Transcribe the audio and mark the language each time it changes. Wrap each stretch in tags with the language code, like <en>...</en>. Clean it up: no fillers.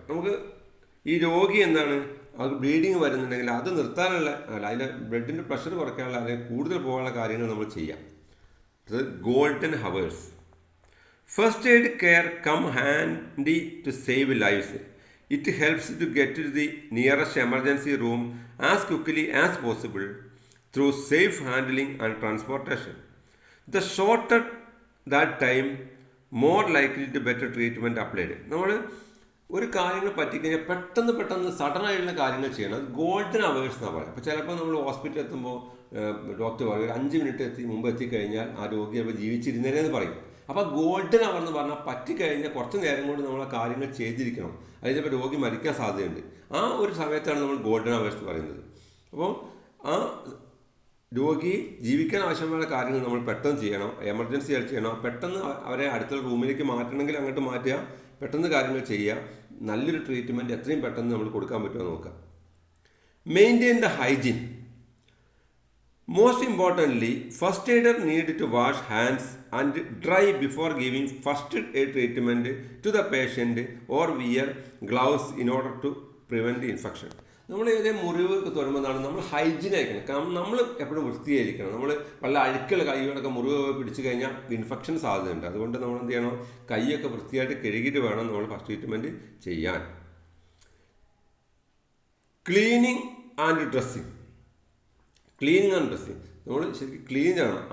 <ml>നമുക്ക് ഈ രോഗി എന്താണ്, അത് ബ്ലീഡിങ് വരുന്നുണ്ടെങ്കിൽ അത് നിർത്താനുള്ള, അതിൻ്റെ ബ്ലഡിൻ്റെ പ്രഷർ കുറയ്ക്കാനുള്ള, അല്ലെങ്കിൽ കൂടുതൽ പോകാനുള്ള കാര്യങ്ങൾ നമ്മൾ ചെയ്യാം.</ml> <en>അത് golden hours. First aid care come handy to save lives. It helps to get to the nearest emergency room as quickly as possible through safe handling and transportation. The shorter that time, more likely to better treatment applied.</en> <ml>നമ്മൾ ഒരു കാര്യങ്ങൾ പറ്റിക്കഴിഞ്ഞാൽ പെട്ടെന്ന് സഡനായിട്ടുള്ള കാര്യങ്ങൾ ചെയ്യണം. അത് golden hours എന്നാണ് പറയുക. അപ്പോൾ ചിലപ്പോൾ നമ്മൾ ഹോസ്പിറ്റലിൽ എത്തുമ്പോൾ ഡോക്ടർ പറയും ഒരു 5 മിനിറ്റ് മുമ്പ് എത്തിക്കഴിഞ്ഞാൽ ആ രോഗി അപ്പോൾ ജീവിച്ചിരുന്നേനെന്ന് പറയും. അപ്പോൾ ഗോൾഡൻ അവർ എന്ന് പറഞ്ഞാൽ പറ്റിക്കഴിഞ്ഞാൽ കുറച്ച് നേരം കൊണ്ട് നമ്മൾ ആ കാര്യങ്ങൾ ചെയ്തിരിക്കണം, അല്ലെങ്കിൽ ചിലപ്പോൾ രോഗി മരിക്കാൻ സാധ്യതയുണ്ട്. ആ ഒരു സമയത്താണ് നമ്മൾ ഗോൾഡൻ അവേഴ്സ് പറയുന്നത്. അപ്പോൾ ആ രോഗി ജീവിക്കാൻ ആവശ്യമായ കാര്യങ്ങൾ നമ്മൾ പെട്ടെന്ന് ചെയ്യണം, എമർജൻസി ആയിട്ട് ചെയ്യണം. പെട്ടെന്ന് അവരെ അടുത്തുള്ള റൂമിലേക്ക് മാറ്റണമെങ്കിൽ അങ്ങോട്ട് മാറ്റുക, പെട്ടെന്ന് കാര്യങ്ങൾ ചെയ്യുക. നല്ലൊരു ട്രീറ്റ്മെൻറ്റ് എത്രയും പെട്ടെന്ന് നമ്മൾ കൊടുക്കാൻ പറ്റുമോ നോക്കുക.</ml> <en>Maintain the hygiene. Most importantly, first aider need to wash hands and dry before giving first aid treatment to the patient or wear gloves in order to prevent infection.</en> <ml>നമ്മൾ ഏതേ മുറിവ് തുറമ്പെന്നാണ് നമ്മൾ ഹൈജീൻ ആയിരിക്കണം. കാരണം നമ്മൾ എപ്പോഴും വൃത്തിയായിരിക്കണം. നമ്മൾ വല്ല അഴുക്കുള്ള കൈകളൊക്കെ മുറിവ് പിടിച്ചു കഴിഞ്ഞാൽ ഇൻഫെക്ഷൻ സാധ്യതയുണ്ട്. അതുകൊണ്ട് നമ്മൾ എന്ത് ചെയ്യണം, കൈയൊക്കെ വൃത്തിയായിട്ട് കഴുകിയിട്ട് വേണം നമ്മൾ ഫസ്റ്റ് ട്രീറ്റ്മെൻറ്റ് ചെയ്യാൻ.</ml> <en>Cleaning and dressing. Cleaning and dressing</en> <ml>നമ്മൾ ശരിക്കും ക്ലീൻ ചെയ്യണം.</ml>